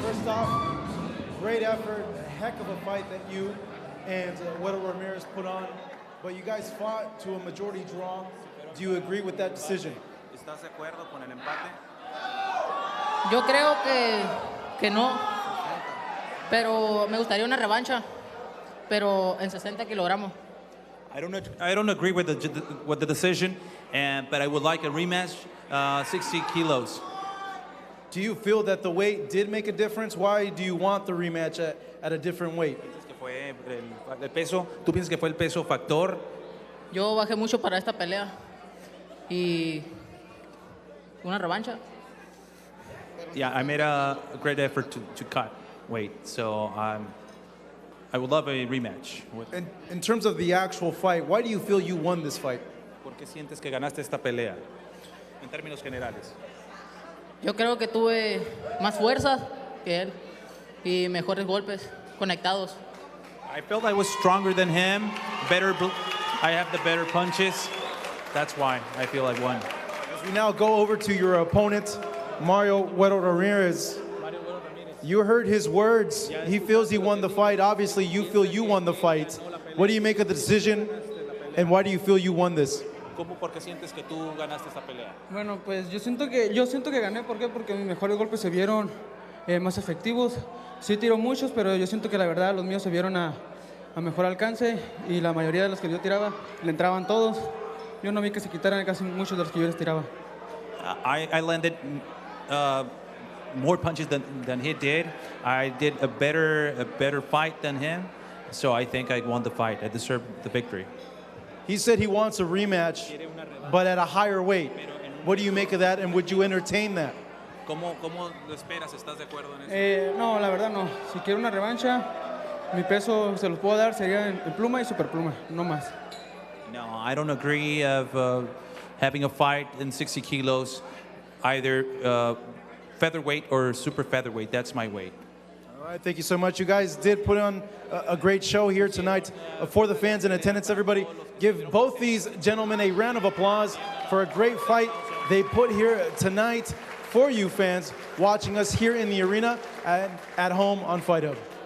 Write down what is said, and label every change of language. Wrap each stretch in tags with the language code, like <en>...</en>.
<en>First off, great effort, a heck of a fight that you and Güero Ramirez put on, but you guys fought to a majority draw. Do you agree with that decision?</en> <es>¿Estás de acuerdo con el empate? Yo creo que no, pero me gustaría una revancha. pero en 60 kilogramos.</es> <en>I don't agree with the decision, but I would like a rematch, 60 kilos. Do you feel that the weight did make a difference? Why do you want the rematch at a different weight?</en> <es>El peso, ¿tú piensas que fue el peso factor? Yo bajé mucho para esta pelea y una revancha.</es> <en>Yeah, I made a great effort to cut weight, so I would love a rematch. In terms of the actual fight, why do you feel you won this fight?</en> <es>¿Por qué sientes que ganaste esta pelea? En términos generales. Yo creo que tuve más fuerza que él y mejores golpes conectados.</es> <en>I felt I was stronger than him, I have the better punches. That's why I feel I won. As we now go over to your opponent, Mario Güero Ramirez. You heard his words. He feels he won the fight. Obviously, you feel you won the fight. What do you make of the decision, and why do you feel you won this?</en> <es>¿Por qué sientes que tú ganaste esta pelea? Bueno, pues yo siento que gané. ¿Por qué? Porque mis mejores golpes se vieron más efectivos. Sí tiro muchos, pero yo siento que la verdad los míos se vieron a mejor alcance y la mayoría de los que yo tiraba le entraban todos. Yo no vi que se quitaran casi muchos de los que yo les tiraba.</es> <en>I landed more punches than he did. I did a better fight than him, so I think I won the fight. I deserved the victory. He said he wants a rematch, but at a higher weight. What do you make of that, and would you entertain that?</en> <es>¿Cómo lo esperas? ¿Estás de acuerdo en eso? No, la verdad no. Si quiero una revancha, mi peso se los puedo dar, sería en pluma y superpluma, no más.</es> <en>No, I don't agree of having a fight in 60 kilos, either featherweight or super featherweight. That's my weight. All right, thank you so much. You guys did put on a great show here tonight. For the fans in attendance, everybody, give both these gentlemen a round of applause for a great fight they put here tonight for you fans watching us here in the arena and at home on Fight Hub.</en>